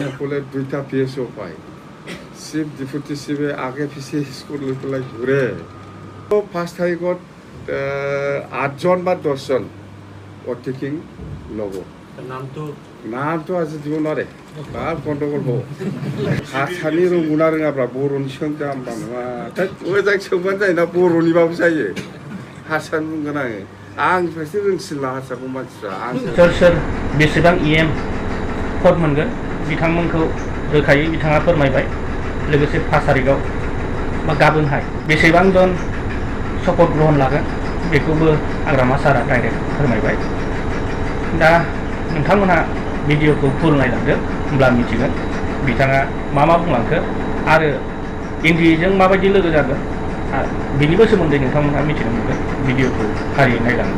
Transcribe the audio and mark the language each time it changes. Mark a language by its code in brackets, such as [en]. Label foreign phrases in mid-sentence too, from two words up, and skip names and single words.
[as] সকলে দুইটা PSO পায় চিফ ডেপুটি চিফে আগে পিছে স্কুল লৈ পেলাই ঘূৰে 5 তাৰিখত 8জন বা 10জন অটেকিং ল'ব নামটো আজি দিব নোৱাৰে কাৰ গণ্ডগোল হ'ব হাতসানি [brx] रोंगौना रोङाब्रा बर'नि सोंदो आंबा नङा मोजां सोंबानो जायोना बर'निबाबो जायो हारसान बुंगोन आंनिफ्रायसो रोंसिनला हारसाखौ मानसिफ्रा सोर बेसेबां EM पद मोनगोन बिथांमोनखौ रोखायै बिथाङा फोरमायबाय लोगोसे 5 तारिखआव बा गाबोनहाय बेसेबां जन शपथ ग्रहण लागोन बेखौबो हाग्रामा सारा डाइरेक्ट फोरमायबाय दा नोंथांमोनहा भिडिअखौ फुल नायलांदो होमब्ला मिथिगोन बिथाङा मा बुंलांखो आरो इन्डिजों माबायदि लोगो जागोन बिनिबो सोमोन्दै नोंथांमोनहा मिथिनो मोनगोन भिडिअखौ फारियै नायलांबा